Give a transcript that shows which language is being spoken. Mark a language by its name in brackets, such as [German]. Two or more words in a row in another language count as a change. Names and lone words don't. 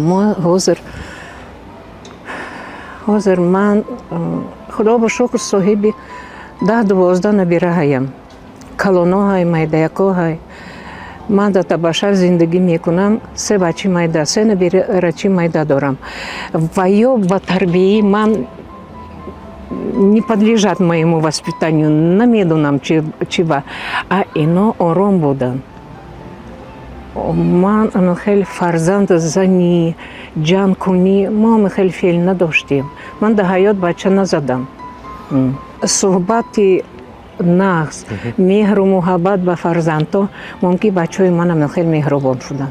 [Tajik] мо ҳозир ман худо ба шукр соҳиби 10-12 набираҳаям. калоноҳай, майдаякоҳай. ман дар табашар зиндагӣ мекунам. 3 бачи майда, 3 набирачи майда дорам. ва ё ба тарбияи ман [Russian] не подлежат моему воспитанию. [Tajik] намедонам чӣ ба. ино ором буданд. ман хеле фарзанд зани, ҷанг-кунӣ мо хеле феъл надоштем. ман дар ҳаёт бача назадам. суҳбати нағз, меҳру муҳаббат ба фарзандҳо мумкин бачаҳои манам хеле меҳрубон шуданд.